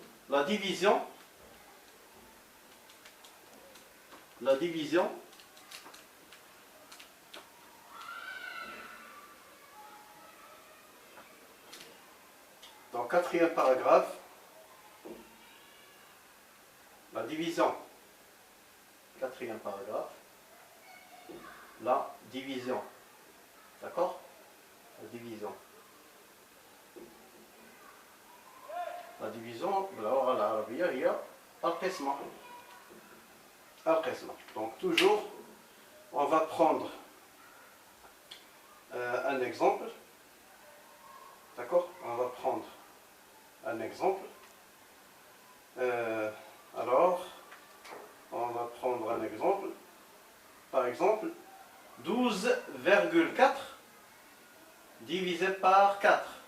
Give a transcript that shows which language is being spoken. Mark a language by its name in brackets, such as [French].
[French] la division, dans le quatrième paragraphe, la division, quatrième paragraphe, la division, d'accord? La division. [Arabic] La division باللغة العربية هي القسمة. القسمة. [French] Donc toujours, on va prendre un exemple. D'accord? On va prendre un exemple. Alors, on va prendre un exemple. Par exemple, 12,4 divisé par 4.